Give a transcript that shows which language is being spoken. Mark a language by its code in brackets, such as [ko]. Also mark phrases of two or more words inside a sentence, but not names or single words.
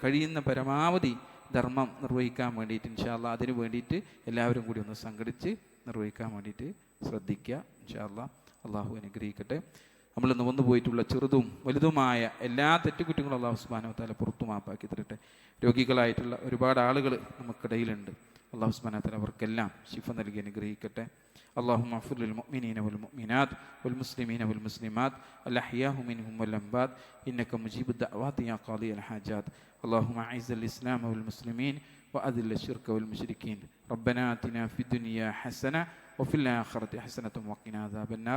[ml] കഴിയുന്ന പരമാവധി ധർമ്മം നിർവഹിക്കാൻ വേണ്ടിയിട്ട് [ar] إن شاء الله [ml] അതിന് വേണ്ടിയിട്ട് എല്ലാവരും കൂടി ഒന്ന് സംഘടിച്ച് നിർവഹിക്കാൻ വേണ്ടിയിട്ട് ശ്രദ്ധിക്കുക. [ar] إن شاء الله [ml] അള്ളാഹു അനുഗ്രഹിക്കട്ടെ. നമ്മൾ ഇന്ന് വന്നു പോയിട്ടുള്ള ചെറുതും വലുതുമായ എല്ലാ തെറ്റുകുറ്റങ്ങളും [ar] الله سبحانه وتعالى [ml] പുറത്തു മാപ്പാക്കി തരട്ടെ. രോഗികളായിട്ടുള്ള ഒരുപാട് ആളുകൾ നമുക്കിടയിലുണ്ട്. [ar] الله سبحانه وتعالى [ml] അവർക്കെല്ലാം ശിഫ നൽകി അനുഗ്രഹിക്കട്ടെ. [ar] اللهم اغفر للمؤمنين والمؤمنات والمسلمين والمسلمات الأحياء منهم والأموات إنك مجيب الدعوات يا قاضي الحاجات. اللهم أعز الإسلام والمسلمين وأذل الشرك والمشركين. ربنا آتنا في الدنيا حسنة وفي الآخرة حسنة وقنا عذاب النار.